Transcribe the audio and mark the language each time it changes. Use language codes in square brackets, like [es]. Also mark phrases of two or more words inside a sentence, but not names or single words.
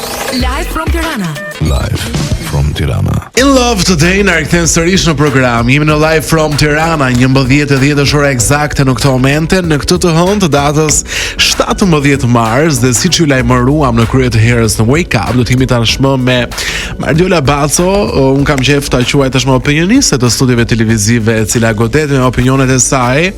[sq] Live from Tirana. Live from Tirana. In Love Today na rikthen sërish në program. Jemi në Live from Tirana, 11:10 ora eksakte në këtë momente, në këtë të hënë të datës 17 mars, dhe siç ju lajmëruam në krye të herës në Wake Up, do të jemi tashmë me Mariola Baco. Un kam qejf ta quaj tashmë opinioniste të studiove televizive, e cila godet me opinionet e saj.